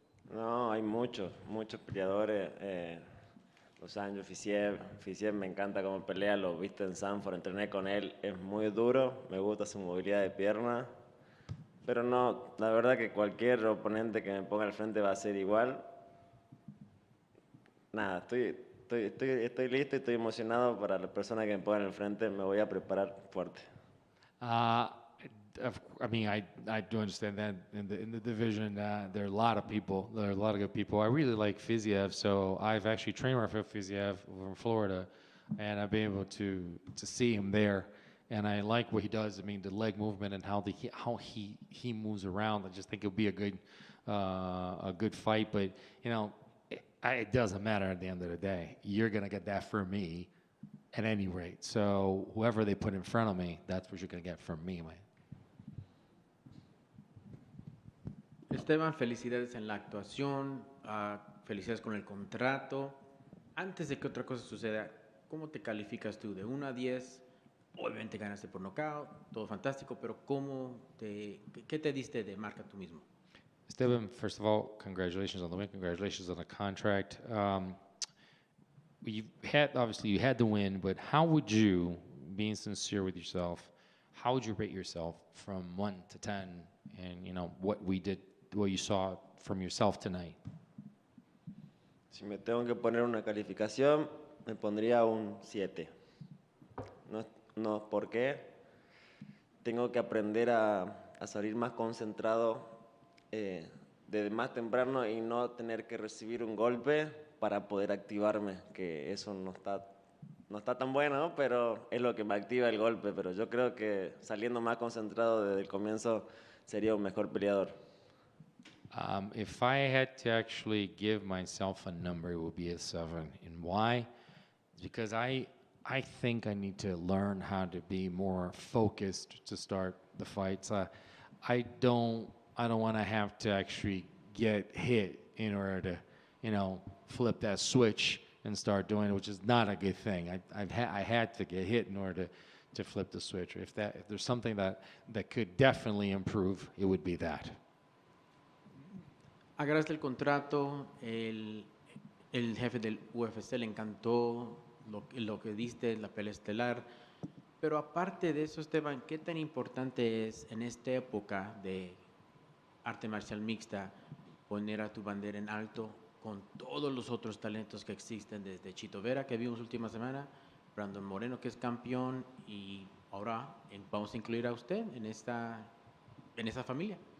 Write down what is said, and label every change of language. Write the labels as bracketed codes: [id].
[es] No, hay muchos peleadores. Los años, Fisiev me encanta cómo pelea, lo viste en Sanford, entrené con él, es muy duro, me gusta su movilidad de pierna, pero no, la verdad que cualquier oponente que me ponga al frente va a ser igual. Nada, estoy listo y estoy emocionado para la persona que me ponga al frente, me voy a preparar fuerte. [en] I mean, I do understand that in the division, there are a lot of people. There are a lot of good people. I really like Fiziev, so I've actually trained Rafael Fiziev from Florida, and I've been able to see him there. And I like what he does. I mean, the leg movement and how he moves around. I just think it'll be a good fight. But it doesn't matter at the end of the day. You're gonna get that from me, at any rate. So whoever they put in front of me, that's what you're gonna get from me, man. [es] Esteban, felicidades en la actuación, felicidades con el contrato. Antes de que otra cosa suceda, ¿cómo te calificas tú de 1 a 10? Obviamente ganaste por nocaut, todo fantástico, pero ¿qué te diste de marca tú mismo? [en] Esteban, first of all, congratulations on the win. Congratulations on the contract. You had the win, but how would you, being sincere with yourself, how would you rate yourself from 1 to 10, and what you saw from yourself tonight? [es] Si me tengo que poner una calificación, me pondría un 7. No, ¿por qué? Tengo que aprender a salir más concentrado desde más temprano y no tener que recibir un golpe para poder activarme, que eso no está tan bueno, ¿no? Pero es lo que me activa el golpe, pero yo creo que saliendo más concentrado desde el comienzo sería un mejor peleador. [en] If I had to actually give myself a number, it would be a 7. And why? It's because I think I need to learn how to be more focused to start the fights. I don't want to have to actually get hit in order to, flip that switch and start doing it, which is not a good thing. I had to get hit in order to flip the switch? If there's something that could definitely improve, it would be that. [es] Agarraste el contrato, el jefe del UFC le encantó lo que diste, la pelea estelar. Pero aparte de eso, Esteban, ¿qué tan importante es en esta época de arte marcial mixta poner a tu bandera en alto con todos los otros talentos que existen, desde Chito Vera, que vimos última semana, Brandon Moreno, que es campeón, y ahora vamos a incluir a usted en esa familia?